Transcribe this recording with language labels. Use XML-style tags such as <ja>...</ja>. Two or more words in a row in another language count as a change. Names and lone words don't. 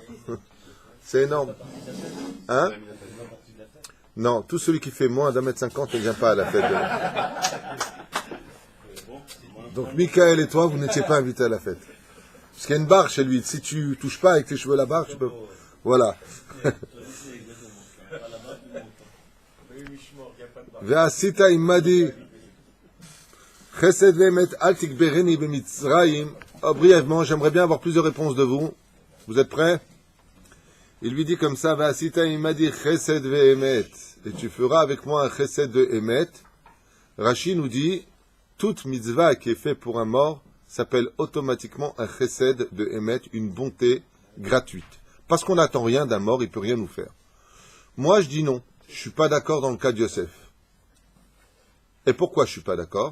<fr>C'est énorme. Hein? Non, tout celui qui fait moins d'1m50 ne vient pas à la fête. Donc Michael et toi, vous n'étiez pas invités à la fête. Parce qu'il y a une barre chez lui. Si tu touches pas avec tes cheveux la barre, tu peux... Voilà.</fr> <he>Ve'asita imadi chesed ve'emet al tikbereni b'mitzrayim.</he> <fr>Brièvement, j'aimerais bien avoir plusieurs réponses de vous. Vous êtes prêts? Il lui dit comme ça,</fr> <he>Ve'asita imadi chesed ve'emet.</he> <fr>Et tu feras avec moi un chesed de emet. Rashi nous dit, toute mitzvah qui est faite pour un mort s'appelle automatiquement un chesed de emet, une bonté gratuite. Parce qu'on n'attend rien d'un mort, il ne peut rien nous faire. Moi, je dis non. Je ne suis pas d'accord dans le cas de Yosef. Et pourquoi je ne suis pas d'accord?</fr>